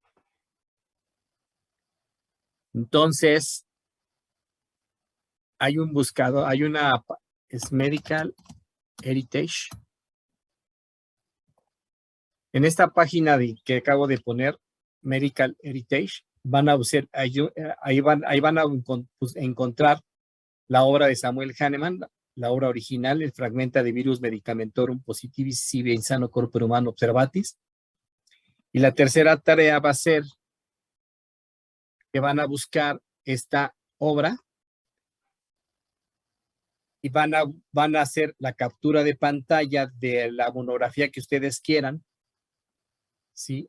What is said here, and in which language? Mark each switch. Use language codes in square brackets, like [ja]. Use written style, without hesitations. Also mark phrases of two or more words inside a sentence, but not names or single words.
[es] Entonces, hay un buscador, es Medical Heritage. En esta página que acabo de poner, Medical Heritage, van a usar, ahí van a encontrar la obra de Samuel Hahnemann, la obra original, el Fragmenta de Virus Medicamentorum Positivis sive insano corpore humano observatis. Y la tercera tarea va a ser que van a buscar esta obra y van a hacer la captura de pantalla de la monografía que ustedes quieran, ¿sí?